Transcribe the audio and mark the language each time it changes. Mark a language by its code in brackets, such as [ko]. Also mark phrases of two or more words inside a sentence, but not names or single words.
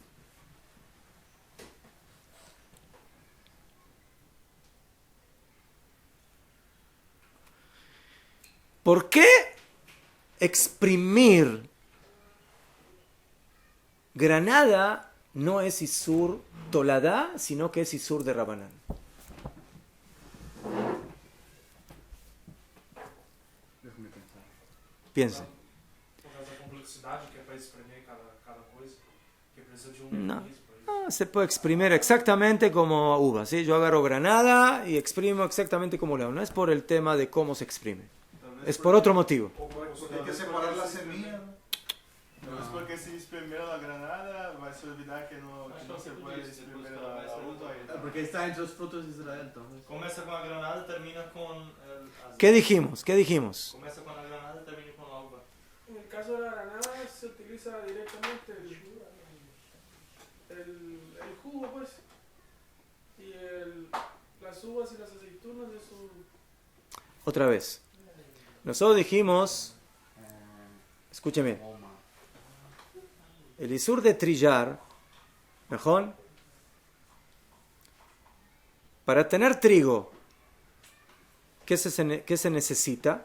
[es] ¿Por qué exprimir granada no es [he] איסור תולדה, [es] sino que es isur de Rabanán? Piensa. [pt] Por causa da complexidade que é para exprimir cada coisa, que precisa de um [es] No. [pt] juiz para isso. [es] Se puede exprimir exactamente como uva, ¿sí? Yo agarro granada y exprimo exactamente como la uva. No es por el tema de cómo se exprime. Es por otro motivo. Porque hay que separar la semilla. [pt] Talvez porque se espremer a granada, vai se olvidar que não se pode espremer a uva. [es] Porque está entre los frutos de Israel, entonces. [pt] Começa com a granada, termina com as... [es] ¿Qué dijimos? ¿Qué dijimos? [pt] Começa com a granada, termina com a uva. [es] En el caso de la granada se utiliza directamente el jugo, pues, y las uvas y las aceitunas de su... Otra vez. Nosotros dijimos, escúcheme, el isur de trillar, mejor, para tener trigo, ¿qué se necesita?